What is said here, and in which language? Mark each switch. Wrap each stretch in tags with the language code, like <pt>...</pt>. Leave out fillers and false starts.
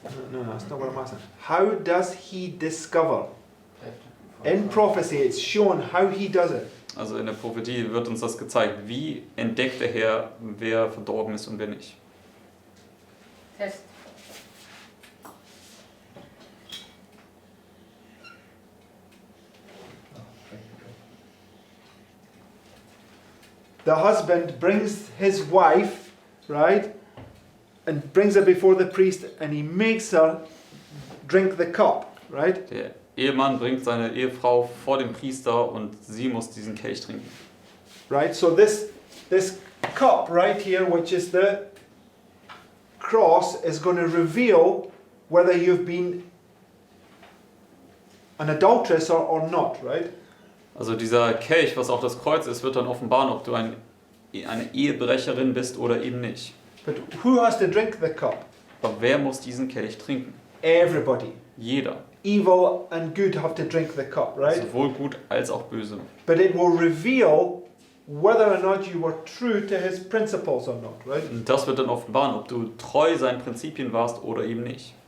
<en>No, that's not what I'm asking. How does he discover? Have to In prophecy, it's shown how he does it.</en> <de>Also in der Prophetie wird uns das gezeigt. Wie entdeckt der Herr, wer verdorben ist und wer nicht?</de> <en>Test. the husband brings his wife, right, and brings her before the priest, and he makes her drink the cup, right?</en> <de>Der Ehemann bringt seine Ehefrau vor den Priester und sie muss diesen Kelch trinken.</de> <en>Right? So this cup right here, which is the cross, is going to reveal whether you've been an adulteress or not, right?</en> <de>Also dieser Kelch, was auf das Kreuz ist, wird dann offenbaren, ob du eine Ehebrecherin bist oder eben nicht.</de> <en>But who has to drink the cup?</en> <de>Aber wer muss diesen Kelch trinken?</de> <en>Everybody.</en> <de>Jeder.</de> <en>Evil and good have to drink the cup, right?</en> <de>Sowohl gut als auch böse.</de> <en>But it will reveal whether or not you were true to his principles or not, right?</en> <de>Und das wird dann offenbaren, ob du treu seinen Prinzipien warst oder eben nicht.</de>